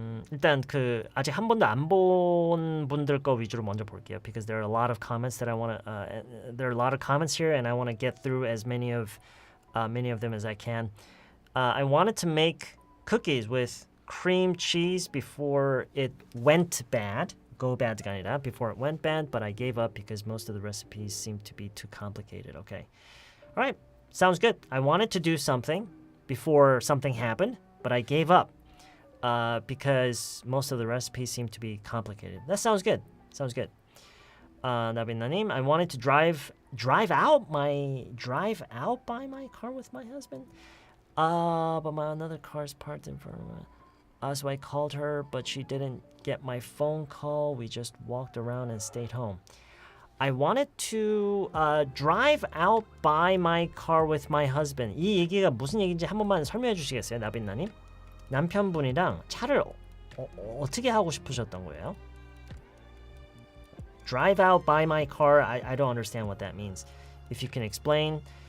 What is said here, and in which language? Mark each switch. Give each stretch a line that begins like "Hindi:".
Korean: 일단 그 아직 한 번도 안 본 분들 거 위주로 먼저 볼게요.
English: Because there are a lot of comments that I want to. There are a lot of comments here, and I want to get through as many of them as I can. I wanted to make cookies with cream cheese before it went bad. Go bad
Korean: 가 아니라
English: before it went bad, but I gave up because most of the recipes seemed to be too complicated. Okay. All right. Sounds good. I wanted to do something before something happened, but I gave up because most of the recipes seemed to be complicated. That sounds good. Sounds good. 나빈나님, I wanted to drive out by my car with my husband. But my another car's parked in front of me. So I called her, but she didn't get my phone call. We just walked around and stayed home. I wanted to drive out by my car with my husband.
Korean: 이 얘기가 무슨 얘기인지 한 번만 설명해 주시겠어요, 나빈나님? 남편분이랑 차를 어떻게 하고 싶으셨던 거예요?
English: Drive out by my car. I don't understand what that means. If you can explain.